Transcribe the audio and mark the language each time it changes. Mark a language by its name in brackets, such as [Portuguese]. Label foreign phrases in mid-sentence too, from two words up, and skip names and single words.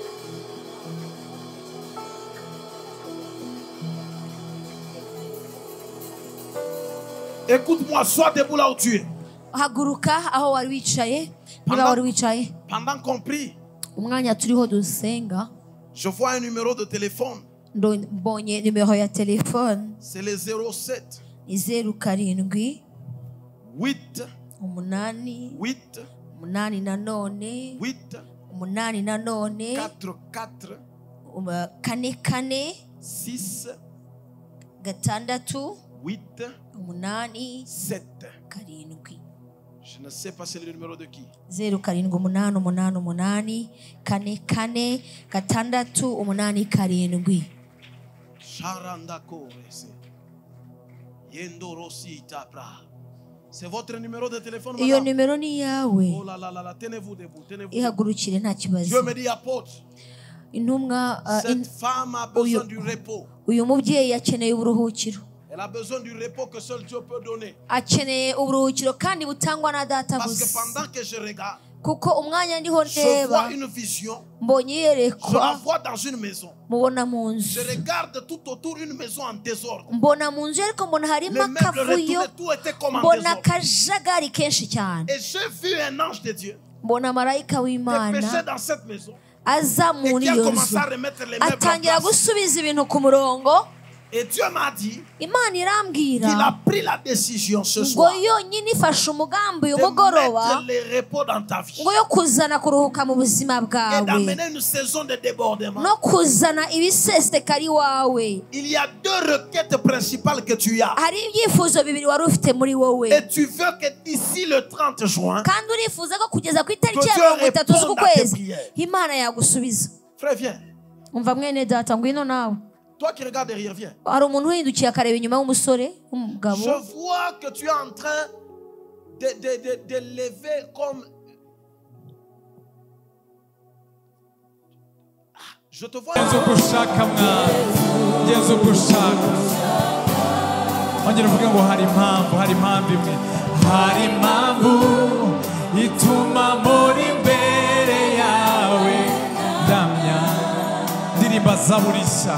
[French] Écoute-moi, sois debout là où tu es. Pendant qu'on prie, Je vois un numéro de téléphone. [Kinyarwanda] mbonye nimero ya telefone. [French] C'est le 07. [Kinyarwanda] Ni 07 8 umunani 8 umunani nanone 8 umunani nanone 4 4 kane kane 6 gatandatu 8 umunani 7. karindwi. [French] Je ne sais pas c'est le numéro de qui. [Kinyarwanda] 07 kane kane gatandatu umunani karindwi. Sharandako rese. Yendo rosi tapra. [French] C'est votre numéro de téléphone, [Kinyarwanda] Iyo [French] madame? [Kinyarwanda] numero ni yawe. [French] Oh là là là là, tenez-vous debout, tenez-vous debout. [Kinyarwanda] Ihagurukire nta kibazo. [French] Dieu me dit, apôtre, [Kinyarwanda] Intumwa [French] cette femme a besoin du repos. [Kinyarwanda] uyu mubyeyi akeneye uburuhukiro. [French] Elle a besoin du repos que seul Dieu peut donner. [Kinyarwanda] Akeneye uburuhukiro kandi butangwa na data [French] Parce que [Kinyarwanda] gusa. [French] pendant que je regarde, [Kinyarwanda] Kuko umwanya ndiho [French] je vois [Kinyarwanda] ndeba [French] une vision. [Kinyarwanda] mbonye [French] Je la [Kinyarwanda] iyerekwa [French] vois dans une maison. [Kinyarwanda] mubona mu nzu. [French] Je regarde tout autour une maison en désordre. [Kinyarwanda] Mbona mu nzu ariko mbona harimo [French] Les meubles [Kinyarwanda] akavuyo, [French] retournés, tout était comme en [Kinyarwanda] mbona [French] désordre. [Kinyarwanda] akajagari kenshi cyane. [French] Et j'ai vu un ange de Dieu [Kinyarwanda] Mbona marayika [French] qui pêchait [Kinyarwanda] w'Imana [French] dans cette maison [Kinyarwanda] aza [French] et [Kinyarwanda] muri [French] qui a [Kinyarwanda] iyo [French] commencé [Kinyarwanda] nzu [French] à remettre les meubles en [Kinyarwanda] atangira [French] place. [Kinyarwanda] gusubiza ibintu ku murongo. [French] Et Dieu m'a dit [Kinyarwanda] Imana [French] qu'il [Kinyarwanda] irambwira [French] a pris la décision ce [Kinyarwanda] ngo [French] soir [Kinyarwanda] yonyine ifashe umugambi uyu [French] de [Kinyarwanda] mugoroba [French] mettre le repos dans ta vie [Kinyarwanda] ngo yo kuzana kuruhuka mu buzima [French] et [Kinyarwanda] bwawe [French] d'amener une saison de débordement. [Kinyarwanda] no kuzana ibiseseka ari wawe. [French] Il y a deux requêtes principales que tu as. [Kinyarwanda] Hari ibyifuzo bibiri wari ufite muri wowe, [French] Et tu veux que d'ici le 30 juin, [Kinyarwanda] kandi urifuza ko kugeza ku itariki [French] que [Kinyarwanda] ya [French] Dieu [Kinyarwanda] 30 [French] réponde [Kinyarwanda] z'uku [French] à tes [Kinyarwanda] kwezi [French] prières. [Kinyarwanda] Imana yagusubiza. [French] Frère, viens. [Kinyarwanda] Umva mwene data, ngwino nawe. [French] Toi qui regardes derrière, viens. [Kinyarwanda] Hari umuntu uhindukiye akareba inyuma w'umusore w'umugabo. [French] Je vois que tu es en train de lever comme... Je te vois... [Kinyarwanda] Genza uko ushaka mwana, genza uko ushaka. Ongera uvuge ngo hari impamvu imwe. Hari impamvu ituma muri imbere yawe ndamya ndirimba zaburisha.